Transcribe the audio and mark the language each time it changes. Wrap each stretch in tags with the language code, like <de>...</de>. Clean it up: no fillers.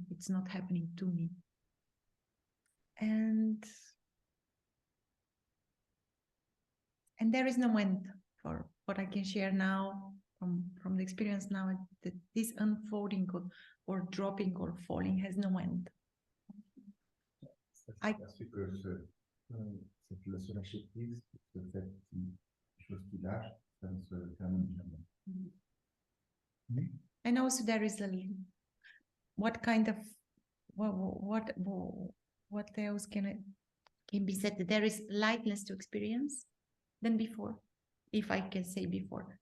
<en>It's not happening to me. And there is no end for what I can share now from the experience now, that this unfolding or dropping or falling has no end.</en> <fr>Parce que cette lâcher prise, ce fait des choses qui lâchent, ça ne se termine jamais.</fr> <en>And also there is what kind of what else can be said? There is lightness to experience than before, if I can say before.</en>